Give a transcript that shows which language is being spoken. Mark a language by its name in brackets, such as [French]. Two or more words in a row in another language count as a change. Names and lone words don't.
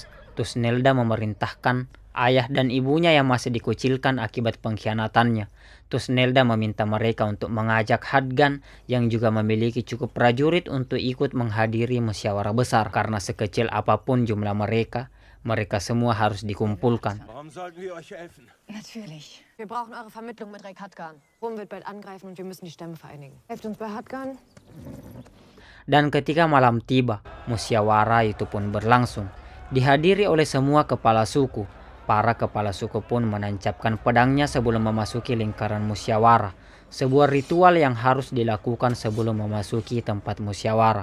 [Indonesian] Tusnelda memerintahkan ayah dan ibunya yang masih dikucilkan akibat pengkhianatannya. Tusnelda meminta mereka untuk mengajak Hadgan yang juga memiliki cukup prajurit untuk ikut menghadiri musyawarah besar. Karena sekecil apapun jumlah mereka semua harus dikumpulkan. [German] Warum sollten wir euch helfen? Natürlich. Wir brauchen eure Vermittlung mit Reik Hadgan. Rom wird bald angreifen und wir müssen die Stämme vereinigen. Helft uns bei Hadgan. [Indonesian] Dan ketika malam tiba, musyawarah itu pun berlangsung. Dihadiri oleh semua kepala suku. Para kepala suku pun menancapkan pedangnya sebelum memasuki lingkaran musyawarah. Sebuah ritual yang harus dilakukan sebelum memasuki tempat musyawarah.